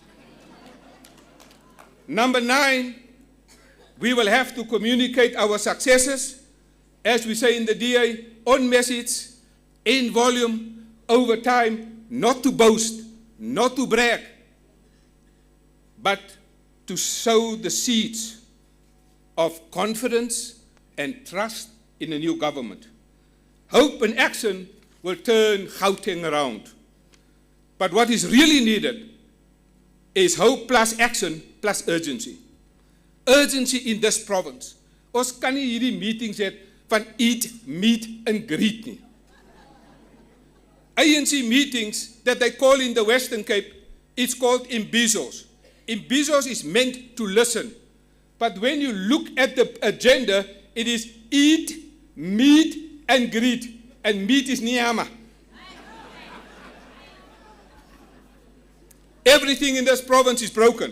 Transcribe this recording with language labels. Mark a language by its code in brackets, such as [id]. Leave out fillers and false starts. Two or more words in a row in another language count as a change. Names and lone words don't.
[en] Number 9, we will have to communicate our successes, as we say in the DA, on message, in volume, over time, not to boast, not to brag, but to sow the seeds of confidence and trust in a new government. Hope and action will turn Gauteng around. But what is really needed is hope plus action plus urgency. Urgency in this province. [af] Ons kan nie hierdie meetings hê van [en] eat, meet and greet [af] nie. [en] ANC meetings that they call in the Western Cape, it's called imbizos. Imbizos is meant to listen. But when you look at the agenda, it is eat, meet and greet. And meet is niyama. Everything in this province is broken.